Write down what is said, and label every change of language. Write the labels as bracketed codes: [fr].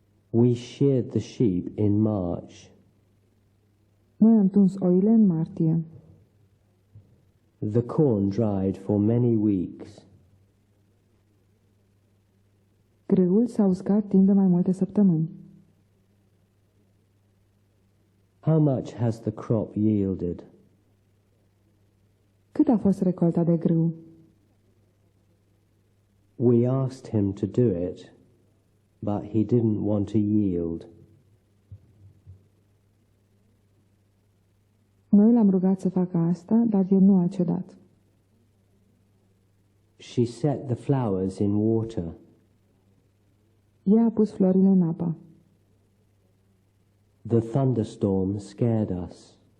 [en] We sheared the sheep in March. [ro] Noi am tuns oile în martie. [en] The corn dried for many weeks. [ro] Grâul s-a uscat timp de mai multe săptămâni. [en] How much has the crop yielded? [ro] Cât a fost recolta de grâu? [en] We asked him to do it, but he didn't want to yield. [ro] Noi l-am rugat să facă asta, dar el nu a cedat. [en] She set the flowers in water. [ro] Ea a pus florile în apă. [en] The thunderstorm scared us.